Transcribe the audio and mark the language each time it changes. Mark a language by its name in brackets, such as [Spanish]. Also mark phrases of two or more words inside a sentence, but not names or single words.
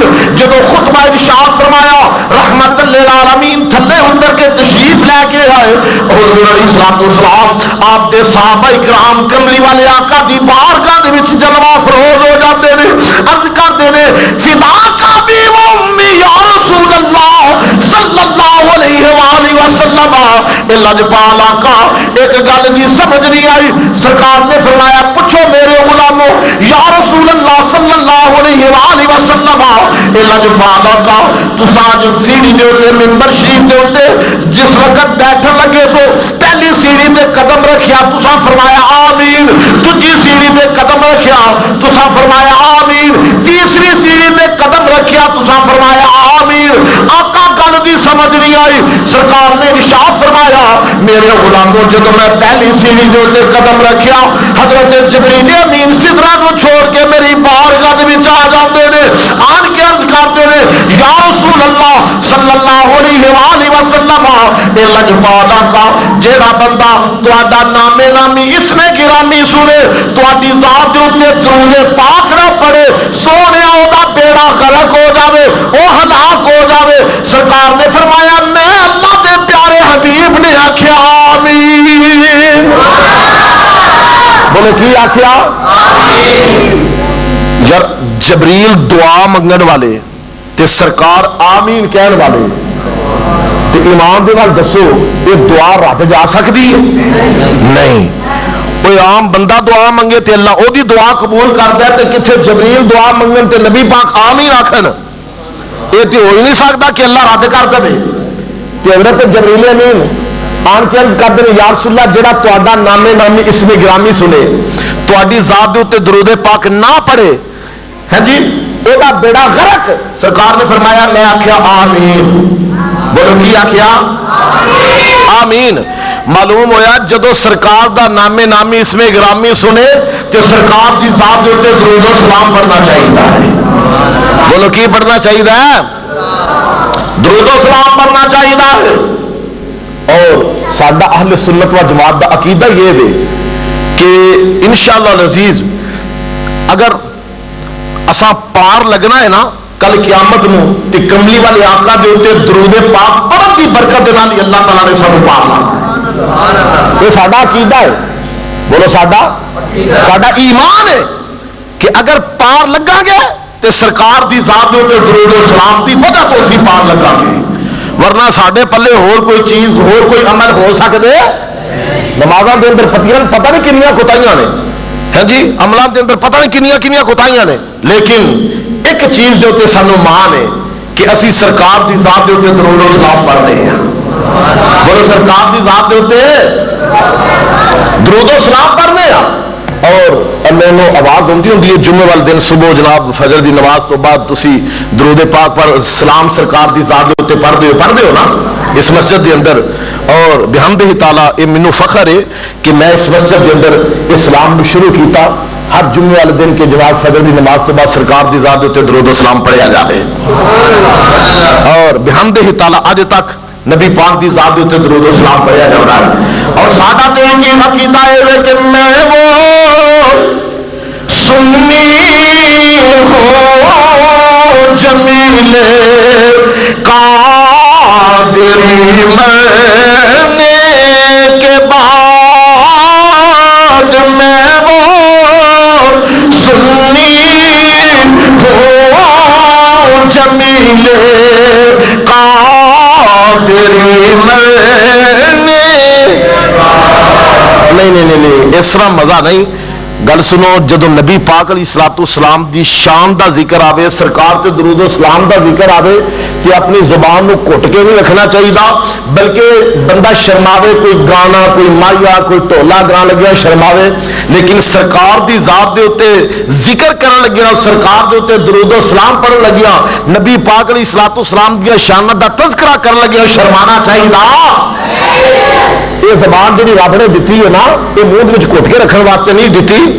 [Punjabi] جب خطبہ ارشاد فرمایا رحمت للعالمین تھلے اتر کے تشریف لے کے آئے، حضور علیہ السلام آپ دے صحابہ کرام کملی والے آقا دی بارگاہ دے وچ جلوہ افروز ہو جاتے ہیں، عرض کرتے ہیں [Arabic] فداک ابی و امی یا رسول اللہ صلی اللہ علیہ وآلہ وسلم۔ [Punjabi] لجپال آقا ایک گل دی سمجھ نہیں آئی، سرکار نے فرمایا پوچھو میرے غلاموں [Arabic] یا رسول اللہ صلی اللہ علیہ وآلہ وسلم، [Punjabi] لجپال آقا تساں جو سیڑھی دے اوتے منبر شریف دے اوتے جس وقت بیٹھن لگے تو پہلی سیڑھی تے قدم رکھیا تساں فرمایا آمین، دوسری سیڑھی تے قدم رکھیا تساں فرمایا آمین، تیسری سیڑھی تے قدم رکھیا تساں فرمایا آمین۔ آقا گل دی سمجھ نہیں آئی، سرکار نے ارشاد فرمایا میرے غلاموں جب میں پہلی سیڑھی دے اوتے قدم رکھیا حضرت جبریل امین سدرہ نو چھوڑ کے میری بارگاہ دے وچ آ جاندے نے، آن کے عرض کرتے نے [Arabic] یا رسول اللہ صلی اللہ علیہ وآلہ وسلم، [Punjabi] اے لجپال آقا جیڑا بندہ تہاڈا نام نامی اسم گرامی سنے تہاڈی ذات دے اوتے درود پاک نہ پڑھے سونیا او دا بیڑا غرق ہو جاوے، او ہلاک ہو جاوے۔ سرکار نے فرمایا میں اللہ دے پیارے حبیب نے آکھیا آمین۔ بولے کی آکھیا آمین۔ یار جبریل دعا منگن والے تے سرکار آمین کہن والے تے ایمان دے نال دسو یہ دعا رد جا سکتی ہے؟ نہیں۔ کوئی عام بندہ دعا منگے تے اللہ او دی دعا قبول کردا ہے تے کتھے جبریل دعا منگن تے نبی پاک آمین آکھن؟ [Urdu] یہ تو ہو ہی نہیں سکتا کہ اللہ رد کر دے۔ [Punjabi] تے حضرت جبریل امین آن کے عرض کرتے ہیں [Arabic] یا رسول اللہ [Punjabi] جڑا تہاڈا نام نامی اسم گرامی سنے تہاڈی ذات دے اوتے درود پاک نہ پڑھے ہے جی او دا بیڑا غرق۔ سرکار نے فرمایا میں آکھیا آمین۔ بولو کی آکھیا آمین۔ معلوم ہویا جدو سرکار دا نام نامی اسم گرامی سنے تو سرکار دی ذات دے اوتے درود و سلام پڑھنا چاہیے ہے۔ بولو کی پڑھنا چاہیے ہے؟ درود و سلام پڑھنا چاہیے ہے۔ اور سادہ اہل سنت و جماعت دا عقیدہ یہ ہے کہ [Arabic] انشاءاللہ العزیز [Punjabi] اگر اساں پار لگنا ہے نا کل قیامت نو تے کملی والے آقا دے اوتے درود پاک پڑھن دی برکت دے نال اللہ تعالی نے سانو پار لانا۔ یہ ساڈا عقیدہ ہے۔ بولو ساڈا ایمان ہے کہ اگر پار لگا گے تے سرکار دی ذات دے اوتے درود و سلام دی وجہ تو اسی پار لگا گے، ورنہ ساڈے پلے ہور کوئی چیز ہور کوئی عمل ہو سکدے نمازاں دے اندر فتیاں پتہ نہیں کنیاں کوتاہیاں نے ہاں جی، عملاں دے اندر پتہ نہیں کنیاں کوتاہیاں نے، لیکن ایک چیز دے اوتے سانو مان ہے کہ اسی سرکار دی ذات دے اوتے درود و سلام پڑھ رہے ہیں۔ بولو سرکار دی ذات دے اوتے درود و سلام پڑھنے ہیں۔ اور انہوں آواز ہوندی ہے جمعے والے دن صبح جناب فجر دی نماز تو بعد تسی درود پاک پر سلام سرکار دی ذات دے اوتے پڑھدے ہو نا اس مسجد دے اندر. اور [Arabic] بحمدہ تعالی [Punjabi] یہ مینوں فخر ہے کہ میں اس مسجد دے اندر اسلام میں شروع کیتا ہر جمعے والے دن کے جناب فجر دی نماز تو بعد سرکار دی ذات دے اوتے درود و سلام پڑھیا جاوے. اور [Arabic] بحمدہ تعالی [Punjabi] اج تک نبی پاک دی ذات دے اوتے درود و سلام پڑھیا جاتا ہے. [Urdu] اور سادہ تے یہ عقیدہ ہے کہ میں وہ سنی ہو جمیل قادری مرنے کے بعد میں وہ سنی ہو جمیل قادری مرنے. نہیں اس طرح مزہ نہیں. [Punjabi] گل سنو جدو نبی پاک [Arabic] علیہ الصلوۃ والسلام [Punjabi] دی شان دا ذکر آوے سرکار تے درود و سلام دا ذکر آوے تے اپنی زبان نو کٹ کے نہیں رکھنا چاہیے بلکہ بندہ شرماوے کوئی گانا کوئی مایا کوئی ٹولا گان لگیا شرماوے لیکن سرکار دی ذات دے اوتے ذکر کرن لگیا سرکار دے اوتے درود و سلام پڑھن لگیا نبی پاک [Arabic] علیہ الصلوۃ والسلام [Punjabi] دی شان دا تذکرہ کرن لگیا شرمانا چاہیے. یہ زبان جی رب نے دیتی ہے نا یہ منہ کٹ کے رکھنے واسطے نہیں دیتی.